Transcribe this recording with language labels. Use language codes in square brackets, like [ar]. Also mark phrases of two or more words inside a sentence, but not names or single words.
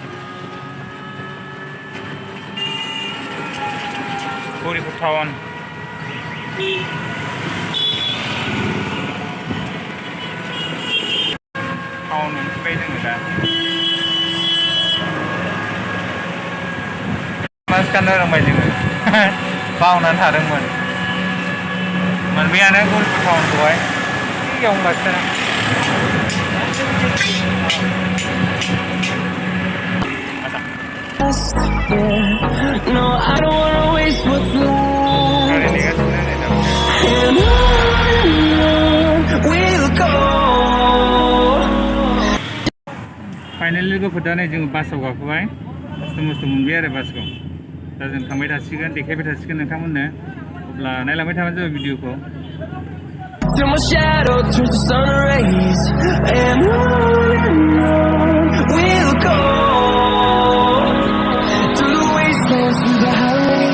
[brx] गौरिपुर टाउन मोनफैबाय जोङो दा मास्क गाननो रोंबाय जोङो बावनानै थादोंमोन मोनबायानो गौरिपुर टाउनखौहाय सिगाङाव [en] bus stand no, I don't wanna waste what's left. And on we'll go. [brx] फाइनालि लोगोफोर दा नै जोङो बासाव गाखोबाय खस्थ' मस्थ' मोनबाय आरो बासखौ दा जों थांबाय थासिगोन देखायबाय थासिगोन नोंथांमोननो अब्ला नायलांबाय थाबानो जाबाय भिडिअखौ [en] Till my shadow turns to sun rays. And on we'll go. Through the wastelands, through the highways.